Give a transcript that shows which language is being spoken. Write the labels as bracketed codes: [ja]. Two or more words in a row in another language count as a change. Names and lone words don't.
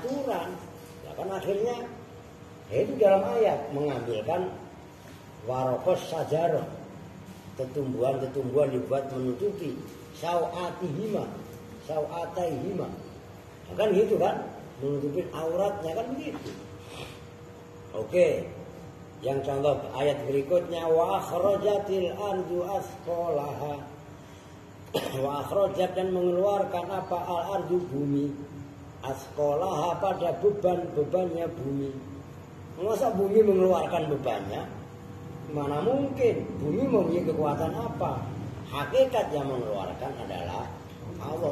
[id] Ya kan akhirnya Itu dalam ayat mengambilkan [ar] ورق الشجرة, [id] tetumbuhan dibuat menutupi sawatihima, kan gitu kan, menutupi auratnya kan begitu. Oke, yang contoh ayat berikutnya [ar] وأخرجت الأرض أثقالها, وأخرجت [id] dan mengeluarkan apa [ar] الأرض [id] bumi, asqalaha pada bebannya bumi. Masa bumi mengeluarkan bebannya? Mana mungkin? Bumi mempunyai kekuatan apa? Hakikat yang mengeluarkan adalah Allah.